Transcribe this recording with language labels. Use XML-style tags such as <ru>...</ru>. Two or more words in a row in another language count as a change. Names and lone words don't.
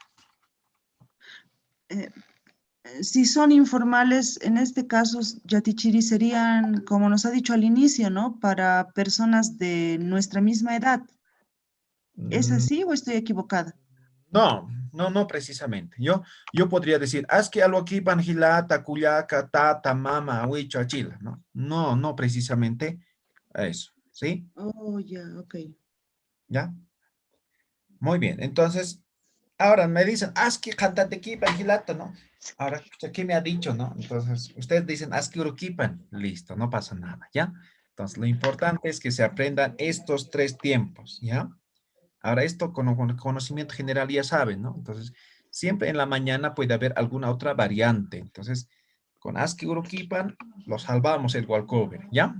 <es>Si son informales, en este caso, Yatichiri, serían, como nos ha dicho al inicio, ¿no? Para personas de nuestra misma edad. ¿Es así o estoy equivocada? No, No, no precisamente. Yo podría decir,</es> <ay>aski aloquipan hilata, cuyaca, tata, mama, huicho, achila,</ay> <es>¿no? No, no precisamente eso, ¿sí? Oh, ya, ok. ¿Ya? Muy bien, entonces, ahora me dicen,</es> <ay>aski jantatequipan hilata,</ay> <es>¿no? Ahora, ¿qué me ha dicho, no? Entonces, ustedes dicen,</es> <ay>aski uruquipan,</ay> <es>listo, no pasa nada, ¿ya? Entonces, lo importante es que se aprendan estos 3 tiempos, ¿ya? Ahora esto con conocimiento general ya saben, ¿no? Entonces, siempre en la mañana puede haber alguna otra variante. Entonces, con</es> <ay>ASCII Uruquipan</ay> <es>lo salvamos el walkover, ¿ya?</es>